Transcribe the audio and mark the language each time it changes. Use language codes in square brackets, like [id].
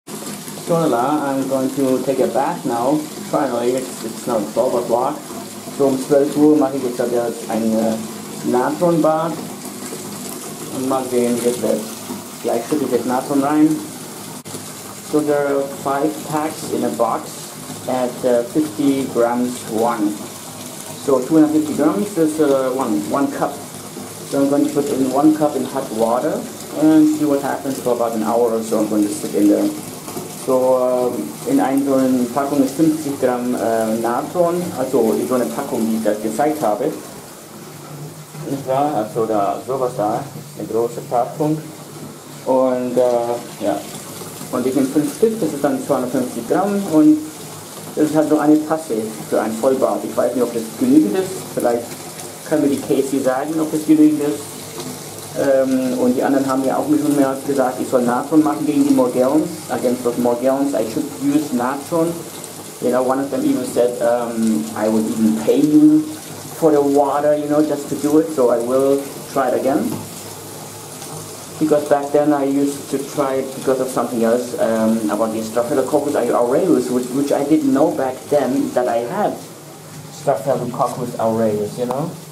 [en] So I'm going to take a bath now. Finally, it's now 12 o'clock. [de] So um 12 Uhr mache ich jetzt ein Natron Bad. Und mal sehen, wie das wird. Gleich schütte ich das Natron rein. [en] So there are 5 packs in a box at 50 grams one. So 250 grams is one cup. So I'm going to put in 1 cup in hot water and see what happens for about an hour or so. I'm going to sit in there. [de] So in so einer Packung ist 50 Gramm Natron, also in so eine Packung, die ich das gezeigt habe. Nicht wahr? Also da sowas da, eine große Packung. Und ja, und ich nehme 5 Stück, das ist dann 250 Gramm und das ist halt so eine Tasse für ein Vollbad. Ich weiß nicht, ob das genügend ist, vielleicht kann mir die Casey sagen, ob das genügend ist. Und die anderen haben ja auch mir schon mehr gesagt, ich soll Natron machen gegen die Morgellons, [en] against those Morgellons, I should use Natron. You know, one of them even said, I would even pay you for the water, you know, just to do it, so I will try it again. Because back then I used to try it because of something else, about the Staphylococcus aureus, which I didn't know back then that I had Staphylococcus aureus, you know.